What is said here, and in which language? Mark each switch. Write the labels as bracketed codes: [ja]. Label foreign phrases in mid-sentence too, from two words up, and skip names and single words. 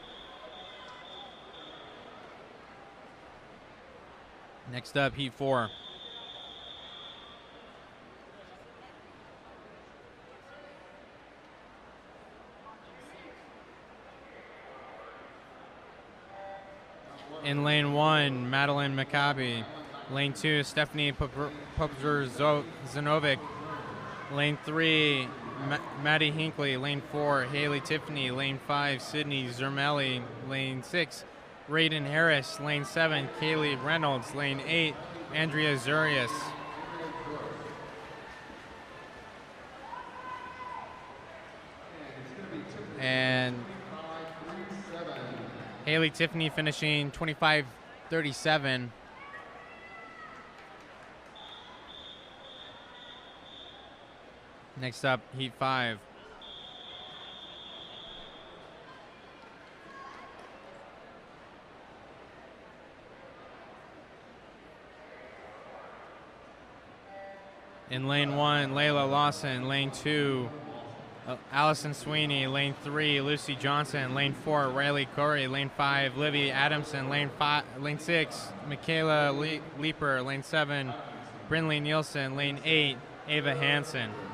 [en] Next up, heat 4. In lane 1, Madeline Maccabi. Lane 2, Stephanie Popzer-Zanovic. Lane 3, Maddie Hinckley. Lane 4, Haley Tiffany. Lane 5, Sydney Zermelli. Lane 6, Raiden Harris. Lane 7, Kaylee Reynolds. Lane 8, Andrea Zurius. And Haley Tiffany finishing 25-37. Next up, heat 5. In lane 1, Layla Lawson. Lane 2, Allison Sweeney. Lane 3, Lucy Johnson. Lane 4, Riley Corey. Lane 5, Livy Adamson. Lane 6, Michaela Leeper. Lane 7, Brinley Nielsen. Lane 8, Ava Hansen.